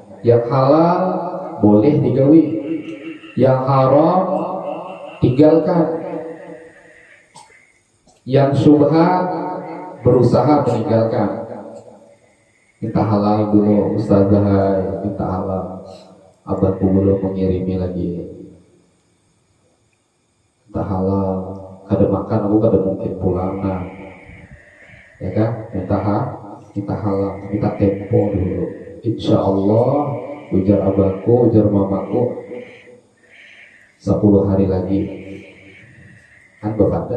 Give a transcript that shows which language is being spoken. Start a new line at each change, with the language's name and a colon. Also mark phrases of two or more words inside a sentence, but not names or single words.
Banjar: Yang halal boleh digawi, yang haram tinggalkan.
Indonesian: Yang syubhat berusaha meninggalkan. Minta halal dulu ustazah, minta halal.
Banjar: Abahku belum mengirimi lagi. Minta halal, kada makan aku kada mungkin pulang nah.
Indonesian: Ya kan?
Banjar: Minta halal, minta tempo dulu.
Arabic: إن شاء الله,
Banjar: ujar abahku, ujar mamaku, 10 hari lagi kan bapak.